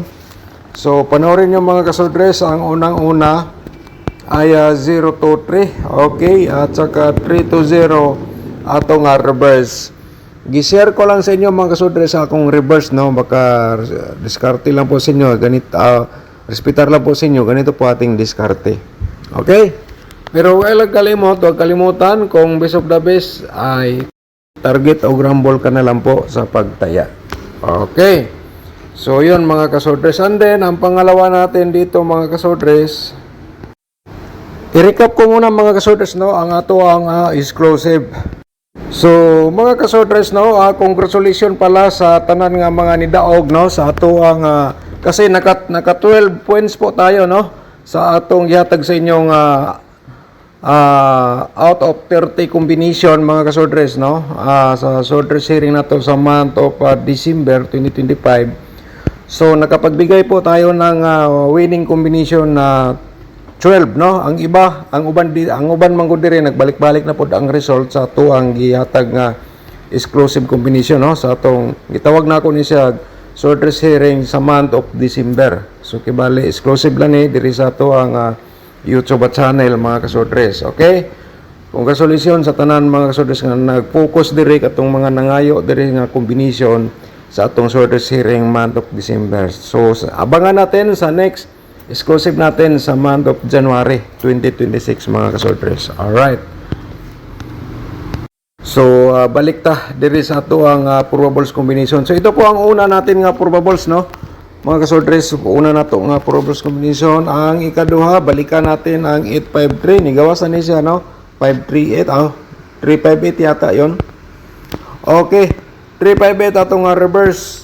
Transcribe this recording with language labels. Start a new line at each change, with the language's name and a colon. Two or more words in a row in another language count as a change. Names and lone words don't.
Filipino: So panoorin nyo mga kasodres, ang unang-una ay 023, okay, at saka 320 atong reverse.
Cebuano: Gi-share ko lang sa inyo mga kasodres sa akong reverse, no, baka diskarte lang po sa inyo, ganito, respetar lang po sa inyo,
Filipino: ganito po ating diskarte. Okay, Pero huwag kalimutan kung
English: best of the best
Filipino: ay target o rumble ka na lang po sa pagtaya. Okay. So, yun mga kasodres. And then, ang pangalawa natin dito mga kasodres, i-recap ko muna mga kasodres, no, ang ato ang exclusive.
Cebuano: So, mga kasodres, no, congratulations pala sa tanan nga mga nidaog, no, sa ato ang,
Filipino: kasi naka 12 points po tayo, no,
Cebuano: sa atong gihatag sa inyong out of 30 combination mga kasodres, no, sa sodres hearing na to sa
English: month of December
Cebuano: 2025.
Filipino: So nakapagbigay po tayo ng winning combination na 12, no.
Cebuano: Ang uban man gud diri nagbalik-balik na pod ang result sa ato ang gihatag nga exclusive combination, no, sa atong gitawag na ako ni siya sodres hearing sa
English: month of December.
Cebuano: So kibali exclusive lang ni diri sa ato ang YouTube channel mga kasodres. Okay? Congratulations sa tanan mga kasodres nga nag-focus diri katong mga nangayo diri nga combination sa atong sodres hearing
English: month of December.
Filipino: So abangan natin sa next exclusive natin sa
English: month of January
Filipino: 2026 mga kasodres. Alright.
Cebuano: So balik ta diri sa ato ang probables combination.
Filipino: So ito po ang una natin nga probables, no. Mga kasodres, una na to nga probables combination. Ang ikaduha, balikan natin ang 853.
Cebuano: Nigawasan ni siya, no? 538. 358 yata yon. Okay. 358 atong reverse.